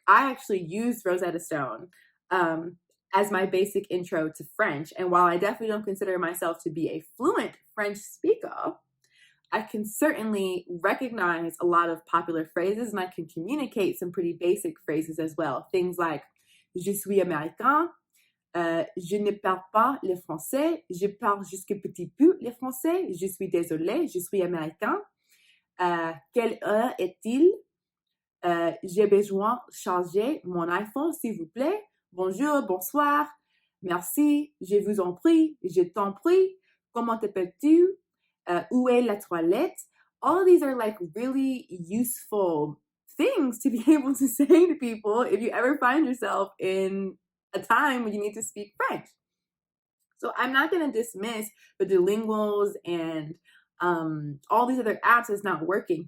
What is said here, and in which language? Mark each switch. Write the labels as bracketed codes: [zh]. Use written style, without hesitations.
[en] I actually used Rosetta Stone as my basic intro to French. And while I definitely don't consider myself to be a fluent French speaker, I can certainly recognize a lot of popular phrases, and I can communicate some pretty basic phrases as well. Things like, [fr] je suis américain, je ne parle pas le français, je parle juste un petit peu le français, je suis désolé, je suis américain, quelle heure est-il? J'ai besoin de charger mon iPhone, s'il vous plaît. Bonjour, bonsoir, merci, je vous en prie, je t'en prie, comment t'appelles-tu? Où est la toilette? [en] All of these are like really useful things to be able to say to people if you ever find yourself in a time when you need to speak French. So I'm not going to dismiss the Duolingos and all these other apps as not working.